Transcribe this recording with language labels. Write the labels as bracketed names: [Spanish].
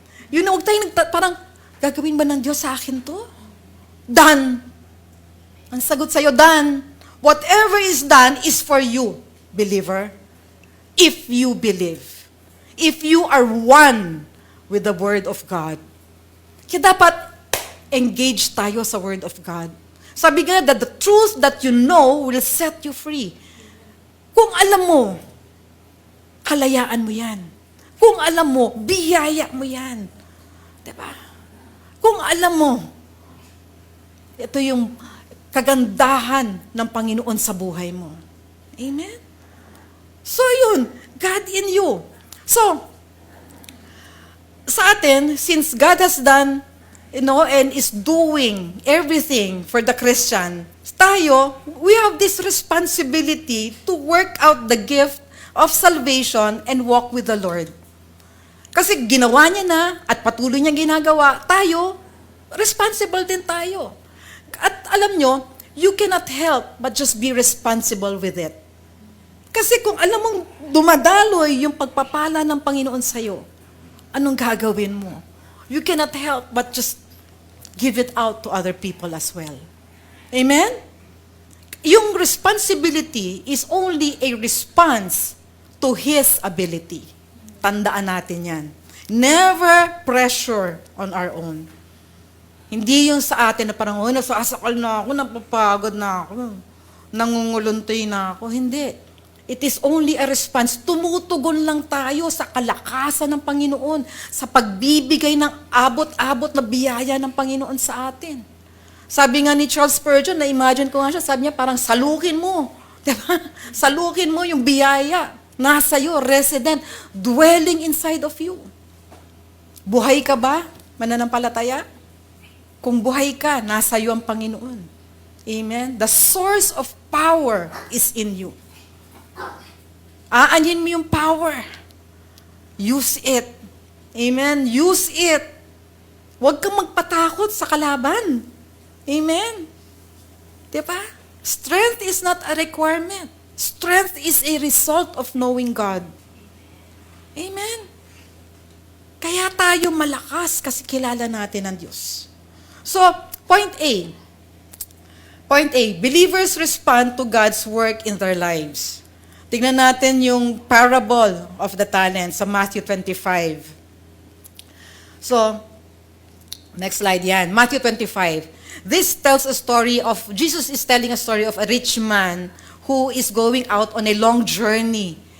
[English] You know, [Filipino] wag tayo parang, gagawin ba ng Diyos sa akin to? Done. Ang sagot sa'yo, done. [English] Whatever is done is for you, believer. If you believe. If you are one with the Word of God. [Filipino] Kaya dapat engage tayo sa Word of God. Sabi nga [English] that the truth that you know will set you free. [Filipino] Kung alam mo, kalayaan mo yan. Kung alam mo, biyaya mo yan. Diba? Kung alam mo, ito yung kagandahan ng Panginoon sa buhay mo. [English] Amen? So yun, God in you. So, [Filipino] sa atin, [English] since God has done, you know, and is doing everything for the Christian, tayo, we have this responsibility to work out the gift of salvation and walk with the Lord. [Filipino] Kasi ginawa niya na at patuloy niya ginagawa, tayo, responsible din tayo. At alam nyo, [English] you cannot help but just be responsible with it. [Filipino] Kasi kung alam mong dumadaloy yung pagpapala ng Panginoon sa'yo, anong gagawin mo? [English] You cannot help but just give it out to other people as well. Amen? Yung responsibility is only a response to His ability. [Filipino] Tandaan natin yan. [English] Never pressure on our own. [Filipino] Hindi yung sa atin na parang, nasasakal na ako, napapagod na ako, nangunguluntoy na ako. Hindi. [English] It is only a response. [Filipino] Tumutugon lang tayo sa kalakasan ng Panginoon, sa pagbibigay ng abot-abot na biyaya ng Panginoon sa atin. Sabi nga ni Charles Spurgeon, na-imagine ko nga siya, sabi niya, parang salukin mo. Diba? Salukin mo yung biyaya. Nasa iyo, [English] resident, dwelling inside of you. [Filipino] Buhay ka ba, mananampalataya? Kung buhay ka, nasa iyo ang Panginoon. [English] Amen? The source of power is in you. [Filipino] Aanin mo yung [English] power. Use it. Amen? Use it. [Filipino] Huwag kang magpatakot sa kalaban. Amen? Diba? [English] Strength is not a requirement. Strength is a result of knowing God. Amen? [Filipino] Kaya tayo malakas kasi kilala natin ang Diyos. [English] So, point A. Point A, believers respond to God's work in their lives. [Filipino] Tingnan natin yung parable of the talents sa Matthew 25. [English] So, next slide yan. Matthew 25. This tells a story of, Jesus is telling a story of a rich man who is going out on a long journey.